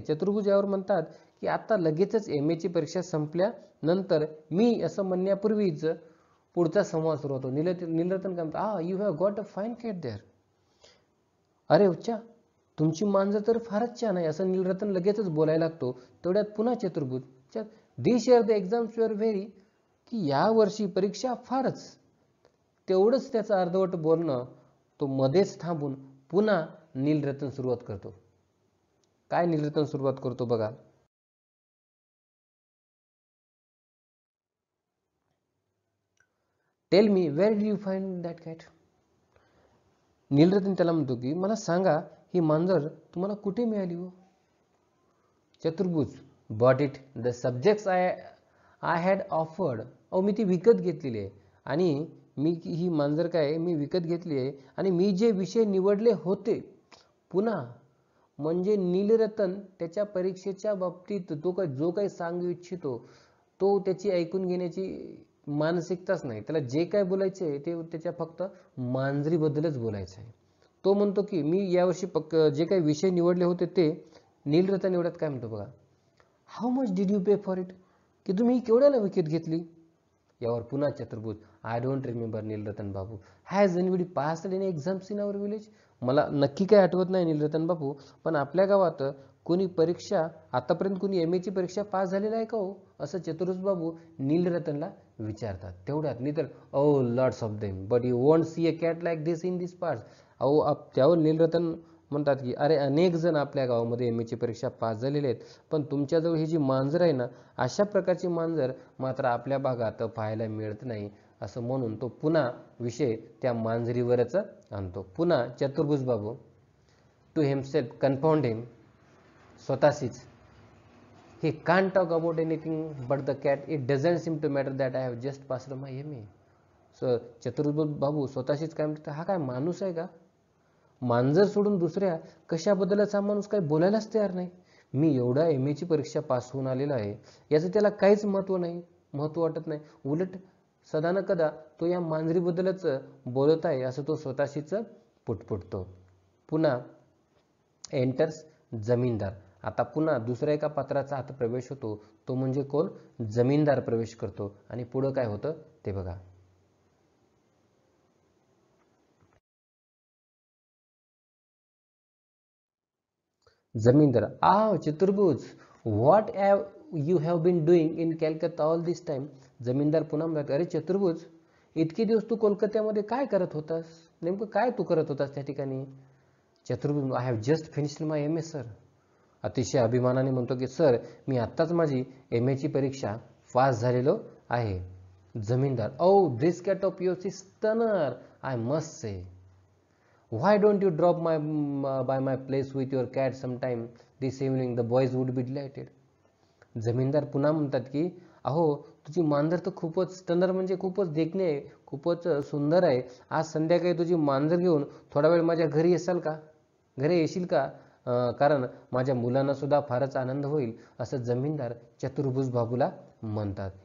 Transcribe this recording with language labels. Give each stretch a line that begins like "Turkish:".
Marathi: चतुर्भुज यावर म्हणतात की आता लगेचच MA ची परीक्षा संपल्यानंतर मी असं म्हणण्यापूर्वीच पुढचा संवाद सुरू होतो. नीलरतन काय म्हणतात,
English: You have got a fine cat there.
Marathi: अरे उच्चा, तुमची मांजर तर फारच छान आहे असं नीलरतन लगेचच बोलायला लागतो. तेवढ्यात पुन्हा
English: Chaturbhuj, this year the exams were very.
Marathi: की या वर्षी परीक्षा फारच. तेवढंच त्याचं अर्धवट बोलणं तो मध्येच थांबून पुन्हा नीलरतन सुरुवात करतो. काय नीलरतन सुरुवात करतो बघा.
English: Tell me where did you find that cat.
Marathi: Nilratan त्याला म्हणतो की मला सांगा ही मांजर तुम्हाला कुठे मिळाली हो.
English: Chaturbhuj, bought it the subjects I had offered.
Marathi: मी ती विकत घेतलेली आहे आणि ही मांजर काय मी विकत घेतली आहे आणि मी जे विषय निवडले होते. पुन्हा म्हणजे नीलरतन त्याच्या परीक्षेच्या बाबतीत तो जो काही सांगू इच्छितो तो त्याची ऐकून घेण्याची मानसिकताच नाही. त्याला जे काय बोलायचं आहे ते त्याच्या फक्त मांजरीबद्दलच बोलायचं आहे. तो म्हणतो की मी यावर्षी जे काही विषय निवडले होते ते. नीलरतन एवढ्यात काय म्हणतो बघा,
English: How much did you pay for it.
Marathi: की तुम्ही केवढ्याला विकत घेतली. यावर पुन्हा
English: Chaturbhuj, I don't remember Nilratan Babu. Has anybody passed in exams in our village?
Marathi: मला नक्की काय आठवत नाही नीलरतन बाबू, पण आपल्या गावात कोणी परीक्षा आतापर्यंत कोणी एम एची परीक्षा पास झालेला आहे का हो, असं चतुर्भुज बाबू नीलरतनला विचारतात. तेवढ्यात नाही तर
English: Oh lots of them, but you won't see a cat like this in this parts.
Marathi: अहो त्यावर नीलरतन म्हणतात की अरे अनेक जण आपल्या गावामध्ये एम एची परीक्षा पास झालेले आहेत, पण तुमच्याजवळ ही जी मांजर आहे ना, अशा प्रकारची मांजर मात्र आपल्या भागात पाहायला मिळत नाही, असं म्हणून तो पुन्हा विषय त्या मांजरीवरच आणतो. पुन्हा
English: Chaturbhuj Babu to himself confound him,
Marathi: स्वतःशीच,
English: he can't talk about anything but the cat, it doesn't seem to matter that I have just passed my MA.
Marathi: So चतुर्भुज बाबू स्वतःशीच काय म्हणतात, हा काय माणूस आहे का, मांजर सोडून दुसऱ्या कशाबद्दलच हा माणूस काही बोलायलाच तयार नाही. मी एवढा एम एची परीक्षा पास होऊन आलेला आहे, याचं त्याला काहीच महत्व वाटत नाही. उलट सदा न कदा तो या मांजरीबद्दलच बोलत आहे असं तो स्वतःशीच पुटपुटतो. पुन्हा एंटर्स जमीनदार. आता पुन्हा दुसऱ्या एका पात्राचा आता प्रवेश होतो, तो म्हणजे कोण, जमीनदार प्रवेश करतो. आणि पुढं काय होतं ते बघा.
English: Zamindar, Chaturbhuj, what you have been doing in Calcutta all this time.
Marathi: जमीनदार पुन्हा म्हणतात, अरे चतुर्भुज, इतके दिवस तू कोलकात्यामध्ये काय करत होतास, नेमकं काय तू करत होतास त्या ठिकाणी.
English: Chaturbhuj, I have just finished my M A sir.
Marathi: अतिशय अभिमानाने म्हणतो की सर, मी आत्ताच माझी एम एची परीक्षा पास झालेलो आहे.
English: Zamindar, oh this cat of yours is stunner, I must say. Why don't you drop by my place with your cat sometime this evening? The boys would be delighted.
Marathi: जमीनदार पुन्हा म्हणतात की अहो, तुझी मांजर तर खूपच स्टनर म्हणजे खूपच देखणे आहे, खूपच सुंदर आहे. आज संध्याकाळी तुझी मांजर घेऊन थोडा वेळ माझ्या घरी येशील का, कारण माझ्या मुलांना सुद्धा फारच आनंद होईल, असं जमीनदार चतुर्भुज बाबूला म्हणतात.